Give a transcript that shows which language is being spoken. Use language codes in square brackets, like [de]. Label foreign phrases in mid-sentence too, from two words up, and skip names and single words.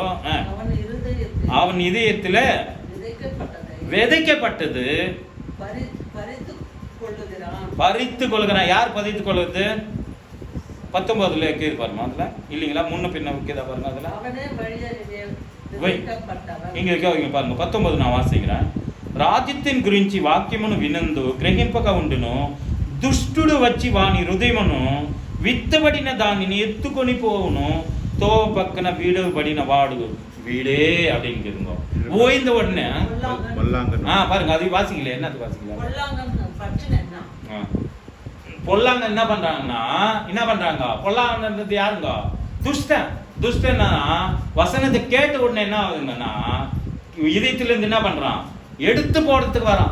[ta] அவன் இதயத்துல விதைக்கப்பட்டது பறித்து கொள்கிறான். யார் பதித்து கொள்வது? 19 இருக்கு பாருமா. அதுல இல்லைங்களா முன்ன பின்ன வைக்கதா பாருங்க. அதுல இங்க இருக்க பாருங்க 19 நான் வாசிக்கிறேன். [te] రాజ్యத்தின் గురించి వాక్యమును వినందు గ్రహింపక ఉండును దుష్టుడు వచ్చి వాని హృదయమును విత్తబడిన దానిని ఎత్తుకొని పోవును తో పక్కన వీడబడిన వాడు [ta] வீடே அப்படிங்கிறதுங்க. ஓய்ந்த உடனே பாருங்க அது வாசிக்கல. என்னது வாசிக்கல? பொல்லாங்க என்ன பண்றாங்க பொல்லாங்கன்றது யாருங்க? துஷ்டன். துஷ்டன்னா வசனத்தை கேட்ட உடனே என்ன ஆகுதுங்கன்னா இதயத்துல இருந்து என்ன பண்றான் எடுத்து போடுறதுக்கு வரான்.